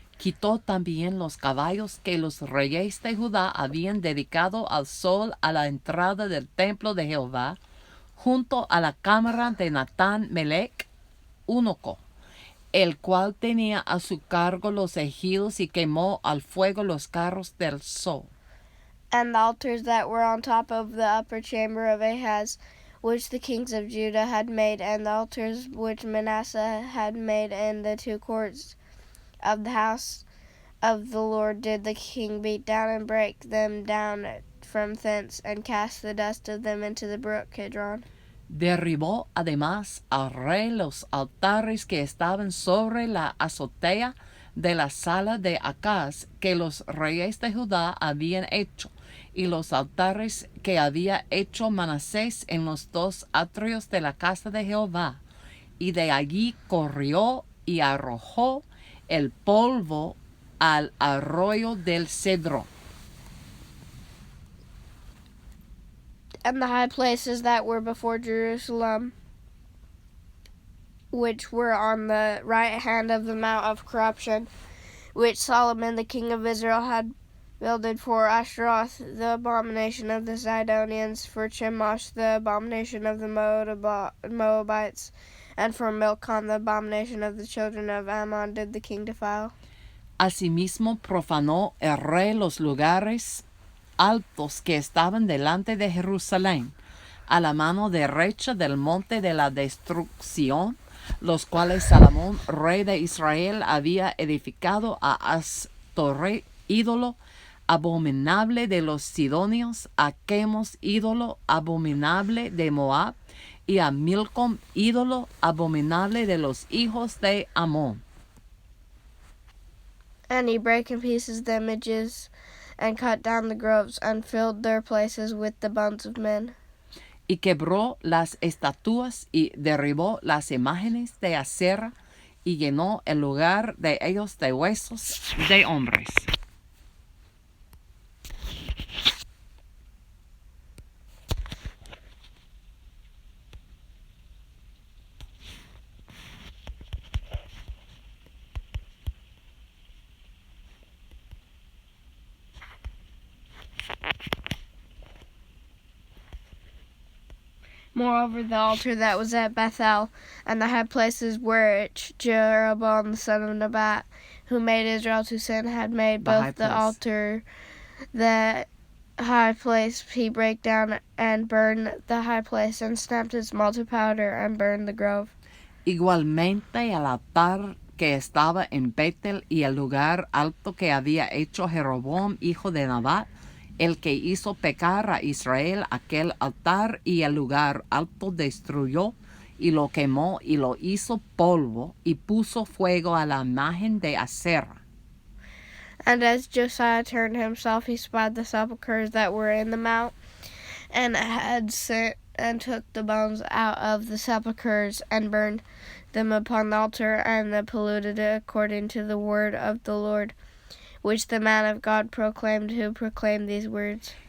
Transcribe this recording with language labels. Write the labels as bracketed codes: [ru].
[es] Quitó también los caballos que los reyes de Judá habían dedicado al sol a la entrada del templo de Jehová, junto a la cámara de Natán-Melech, eunuco, el cual tenía a su cargo los ejidos, y quemó al fuego los carros del sol. [en] And the altars that were on top of the upper chamber of Ahaz, which the kings of Judah had made, and the altars which Manasseh had made in the two courts of the house of the Lord, did the king beat down and break them down from thence, and cast the dust of them into the brook Kidron. [es] Derribó además al rey los altares que estaban sobre la azotea de la sala de Acaz, que los reyes de Judá habían hecho, y los altares que había hecho Manasés en los dos atrios de la casa de Jehová, y de allí corrió y arrojó el polvo al arroyo del Cedrón. [en] And the high places that were before Jerusalem, which were on the right hand of the Mount of Corruption, which Solomon the king of Israel had builded for Ashtaroth, the abomination of the Sidonians, for Chemosh, the abomination of the Moabites, and for Milcom, the abomination of the children of Ammon, did the king defile. [es] Asimismo profanó el rey los lugares altos que estaban delante de Jerusalén, a la mano derecha del monte de la destrucción, los cuales Salomón, rey de Israel, había edificado a Astoreth, ídolo abominable de los sidonios, a Quemos, ídolo abominable de Moab, y a Milcom, ídolo abominable de los hijos de Amón. [en] And he brake in pieces the images, and cut down the groves, and filled their places with the bones of men. [es] Y quebró las estatuas, y derribó las imágenes de Acera, y llenó el lugar de ellos de huesos de hombres. [en] Moreover, the altar that was at Bethel, and the high places which Jeroboam the son of Nebat, who made Israel to sin, had made, both the altar, the high place, he brake down and burned the high place, and snapped its small to powder, and burned the grove. [es] Igualmente el altar que estaba en Betel y el lugar alto que había hecho Jeroboam, hijo de Nebat, el que hizo pecar a Israel, aquel altar y el lugar alto destruyó y lo quemó y lo hizo polvo y puso fuego a la imagen de Acera. [en] And as Josiah turned himself, he spied the sepulchres that were in the mount, and had sent and took the bones out of the sepulchres, and burned them upon the altar, and polluted it according to the word of the Lord, which the man of God proclaimed, who proclaimed these words.